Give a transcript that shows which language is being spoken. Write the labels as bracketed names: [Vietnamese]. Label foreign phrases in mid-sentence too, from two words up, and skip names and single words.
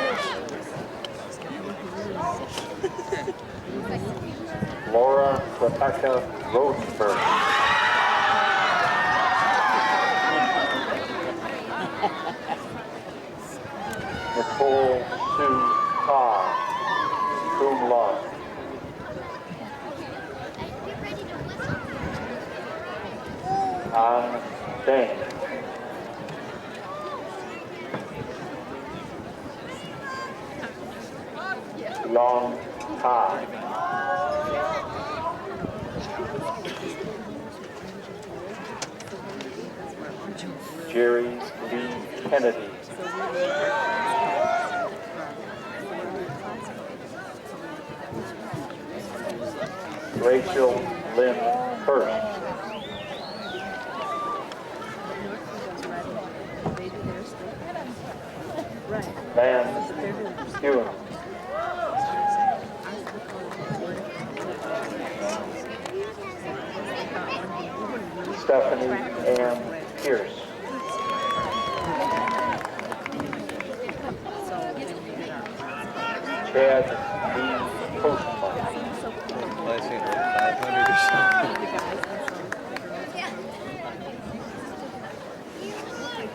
[English] Laura Rebecca Rosenberg. Nicole Sue Carr, [Latin] cum laude. [English] An Deng. Long time. Jerry Lee Kennedy. Rachel Lynn Hurst. Van Hewen. Stephanie Ann Pierce. Chad B. Postman. Last thing, like 500 or something.